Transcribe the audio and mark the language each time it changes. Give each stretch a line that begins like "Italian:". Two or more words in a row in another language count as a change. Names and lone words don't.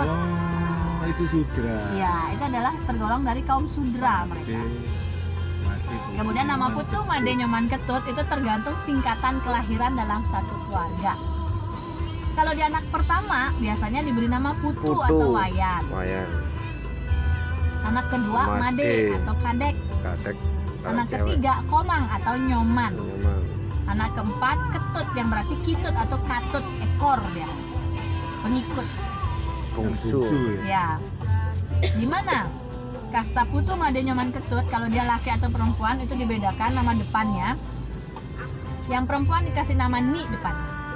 Indonesian: Oh, itu Sudra. Ya, itu adalah tergolong dari kaum Sudra mereka. Kemudian nama Putu, Made, Nyoman, Ketut itu tergantung tingkatan kelahiran dalam satu keluarga. Kalau di anak pertama biasanya diberi nama Putu, atau Wayan. Wayan. Anak kedua Made. Made atau Kadek. Kadek. Anak ketiga Komang atau Nyoman. Nyoman. Anak keempat Ketut yang berarti kitut atau katut, ekor dia. Pengikut. Bungsu. Ya. Gimana? Kasta Putu, Made, Nyoman, Ketut kalau dia laki atau perempuan itu dibedakan nama depannya. Yang perempuan dikasih nama Ni depannya.